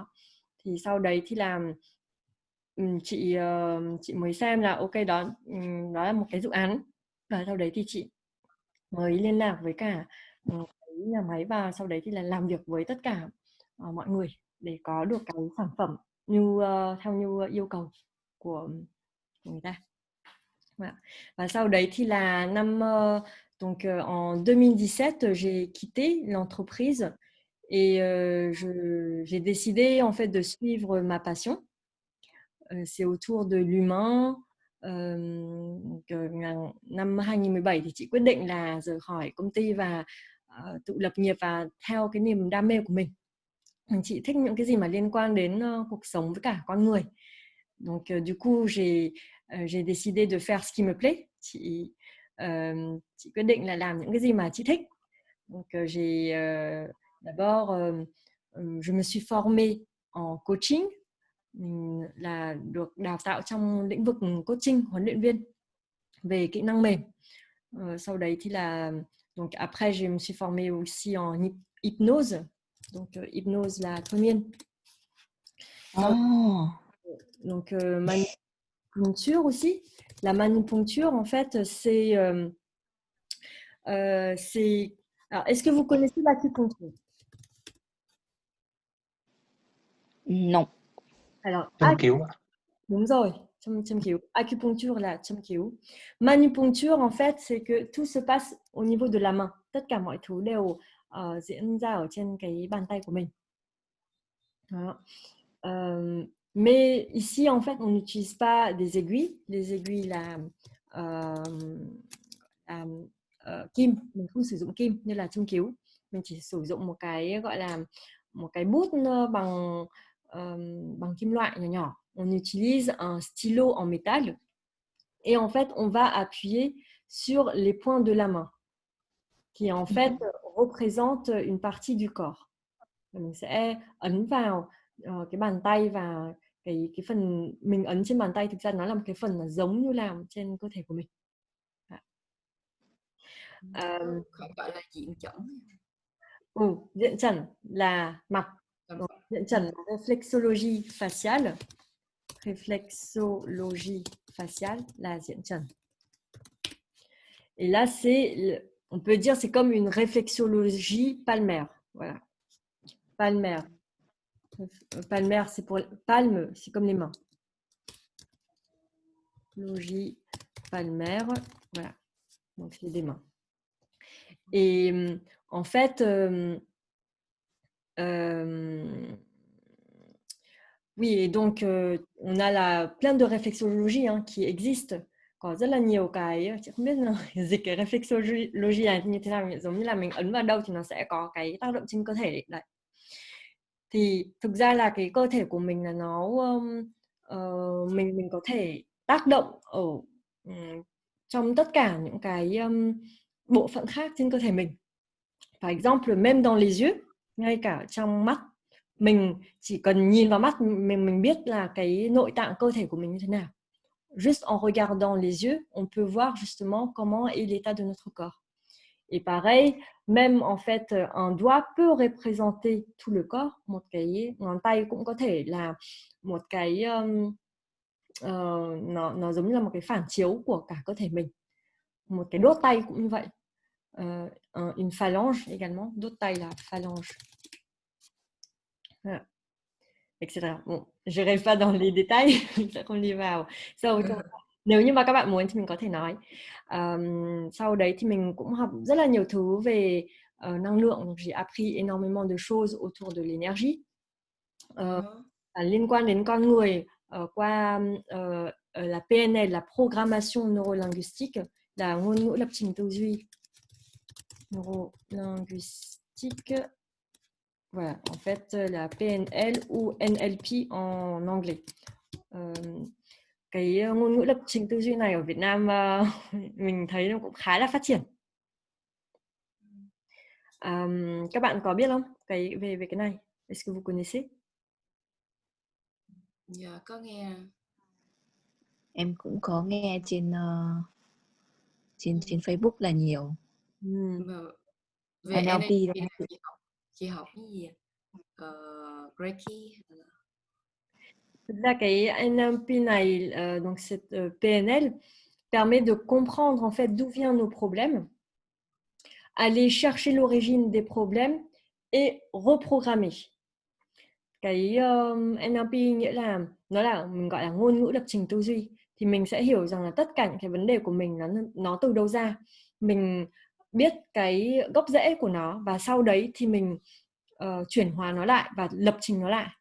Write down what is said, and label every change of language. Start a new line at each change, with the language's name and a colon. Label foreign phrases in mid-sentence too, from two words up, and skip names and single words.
Vietnamese: Thì sau đấy thì là chị mới xem là ok đó, đó là một cái dự án, và sau đấy thì chị mới liên lạc với cả cái nhà máy, và sau đấy thì là làm việc với tất cả mọi người để có được cái sản phẩm theo như yêu cầu của người ta.
French: Voilà.
Vietnamese: Và sau đấy thì là
French: donc en 2017 j'ai quitté l'entreprise et j'ai décidé en fait de suivre ma passion. C'est autour de l'humain.
Vietnamese: Năm 2017 thì chị quyết định là rời khỏi công ty và tự lập nghiệp và theo cái niềm đam mê của mình. Chị thích những cái gì mà liên quan đến cuộc sống với cả con người.
French: Donc du coup j'ai décidé de faire ce qui me plaît.
Vietnamese: Chị quyết định là làm những cái gì mà chị thích.
French: Donc j'ai d'abord je me suis formée en coaching.
Vietnamese: Mình là được đào tạo trong lĩnh vực coaching, huấn luyện viên về kỹ năng mềm. Sau đấy thì là
French: donc après je me suis formée aussi en hypnose.
Vietnamese: Donc hypnose là thôi miên.
French: Donc manipuncture aussi. La manipuncture en fait c'est alors est-ce que vous connaissez l'acupuncture? Non. Alors
Vietnamese: Châm cứu ạ. đúng rồi, châm cứu. Acupuncture là châm cứu.
French: Manipuncture en fait c'est que tout se passe au niveau de la main.
Vietnamese: Tất cả mọi thứ đều diễn ra ở trên cái bàn tay của mình. Đó.
French: Mais ici en fait on n'utilise pas des aiguilles. Les aiguilles
Vietnamese: là kim, mình không sử dụng kim như là châm cứu. Mình chỉ sử dụng một cái gọi là một cái bút bằng kim loại nhỏ nhỏ.
French: On utilise un stylo en métal et en fait on va appuyer sur les points de la main qui en fait représente une partie du corps.
Vietnamese: Mình sẽ ấn vào cái bàn tay, và cái phần mình ấn trên bàn tay thực ra nó là một cái phần là giống như làm trên cơ thể của mình. Không gọi là diện chuẩn. Diện trần là mặt. Diện trần là
French: reflexologie faciale. Réflexologie faciale
Vietnamese: là diện trần.
French: Et là, on peut dire c'est comme une réflexologie palmaire. Voilà. Palmaire. Palmaire, c'est pour palme, c'est comme les mains. Logie palmaire. Voilà. Donc, c'est des mains. Et en fait, oui, et donc on a plein de réflexologie qui existent.
Vietnamese: Có rất là nhiều cái, chị không biết là dịch cái reflexology này như thế nào, giống như là mình ấn vào đâu thì nó sẽ có cái tác động trên cơ thể đấy. Thì thực ra là cái cơ thể của mình là nó mình có thể tác động ở trong tất cả những cái bộ phận khác trên cơ thể mình.
French: Par exemple, même dans les yeux,
Vietnamese: ngay cả trong mắt, mình chỉ cần nhìn vào mắt mình biết là cái nội tạng cơ thể của mình như thế nào.
French: Juste en regardant les yeux, on peut voir justement comment est l'état de notre corps. Et pareil, même en fait, un doigt peut représenter tout le corps.
Vietnamese: Một cái ngón tay cũng có thể là một cái nó giống như là một cái phản chiếu của cả cơ thể mình. Một cái đốt tay cũng như vậy.
French: Une phalange également.
Vietnamese: Đốt tay là
French: phalange. Voilà. Etc. Bon, je n'irai pas dans les détails,
Vietnamese: mình sẽ không đi vào sâu trong. Nếu như mà các bạn muốn thì mình có thể nói. Sau đấy thì mình cũng học rất là nhiều thứ về năng lượng.
French: Donc, j'ai appris énormément de choses autour de l'énergie.
Vietnamese: Liên quan đến con người qua
French: la PNL, la programmation neurolinguistique,
Vietnamese: là ngôn ngữ lập trình tư duy neurolinguistique.
French: Voilà, en fait, la PNL ou NLP en anglais.
Vietnamese: Cái ngôn ngữ lập trình tư duy này ở Việt Nam mình thấy nó cũng khá là phát triển. Các bạn có biết không về cái này?
French: Est-ce que vous connaissez?
Vietnamese: Dạ có nghe. Em cũng có nghe trên trên Facebook là nhiều. Mà về NLP NLP đó. là chị học cái gì ạ? Reiki hay là Thực ra cái NLP này,
French: donc cette PNL, permet de comprendre en fait d'où viennent nos problèmes, aller chercher l'origine des problèmes et reprogrammer.
Vietnamese: Cái NLP nghĩa là nó là mình gọi là ngôn ngữ lập trình tư duy, thì mình sẽ hiểu rằng là tất cả những cái vấn đề của mình nó từ đâu ra, mình biết cái gốc rễ của nó và sau đấy thì mình chuyển hóa nó lại và lập trình nó lại.